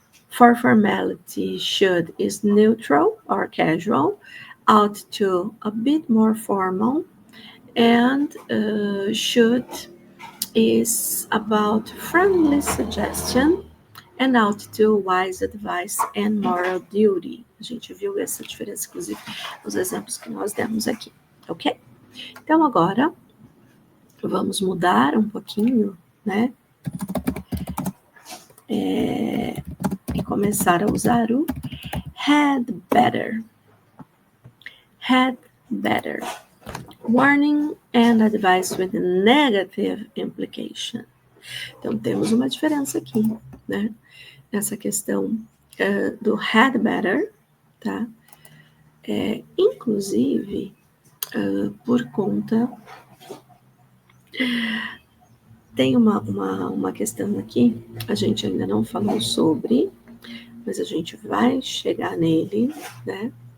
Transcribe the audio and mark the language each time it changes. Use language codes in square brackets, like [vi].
[en] For formality, should is neutral or casual, ought to a bit more formal, and should is about friendly suggestion, and ought to wise advice and moral duty. [pt] A gente viu essa diferença, inclusive, nos exemplos que nós demos aqui, ok? Então, agora, vamos mudar um pouquinho, né? E começar a usar o had better. [en] Had better. Warning and advice with negative implication. [pt] Então, temos uma diferença aqui, né? Nessa questão do had better, tá? Inclusive, por conta... Tem uma questão aqui, a gente ainda não falou sobre, mas a gente vai chegar nele, né?